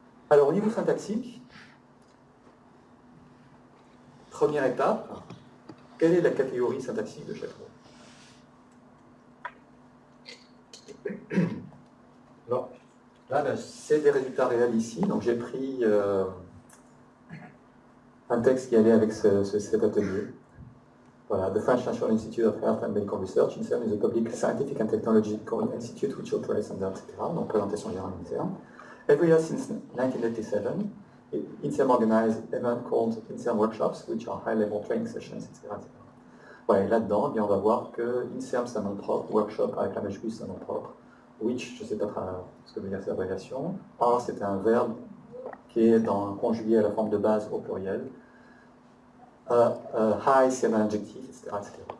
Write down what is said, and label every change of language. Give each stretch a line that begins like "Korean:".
French: Alors, au niveau syntaxique, première étape, quelle est la catégorie syntaxique de chaque mot? Alors, là, c'est des résultats réels ici. Donc, j'ai pris un texte qui allait avec cet atelier.
English: Voilà, the French National Institute of Health and Medical Research, INSERM is a public scientific and technological institute which operates under, etc.
French: Donc, présentation générale INSERM.
English: Every year since 1987, INSERM organized events called INSERM workshops, which are high-level training sessions, etc.
French: Voilà, et là-dedans, eh bien, on va voir que INSERM, c'est un nom propre, workshop avec la majuscule, c'est un nom propre, which, je ne sais pas ce que veut dire cette abréviation, R, c'est un verbe qui est conjugué à la forme de base au pluriel, high, c'est un adjectif, etc., etc.